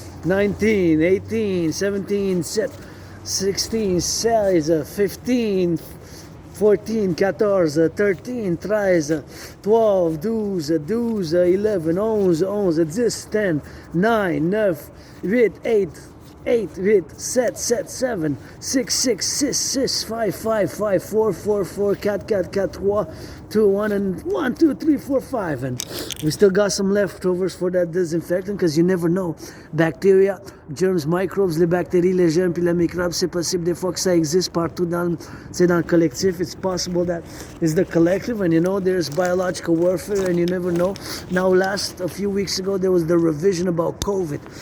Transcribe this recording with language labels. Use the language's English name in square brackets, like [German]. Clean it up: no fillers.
[English] 19, 18, 17, 16, 16, 15, 14, 14, 13, 13, 12, 12, 12, 11, 11, 10, 9, 9, 8, 8, 8, 8, 7, 7, 7, 6, 6, 6, 6, 5, 5, 5, 4, 4, 4, 4, 4, 4, 3, 2, 1, and 1, 2, 3, 4, 5. And we still got some leftovers for that disinfectant because you never know. Bacteria, germs, microbes, [French] les bactéries, les germes, puis les microbes, c'est possible des fois que ça existe partout dans le collectif. [English] It's possible that it's the collective, and you know there's biological warfare, and you never know. Now, a few weeks ago, there was the revision about COVID.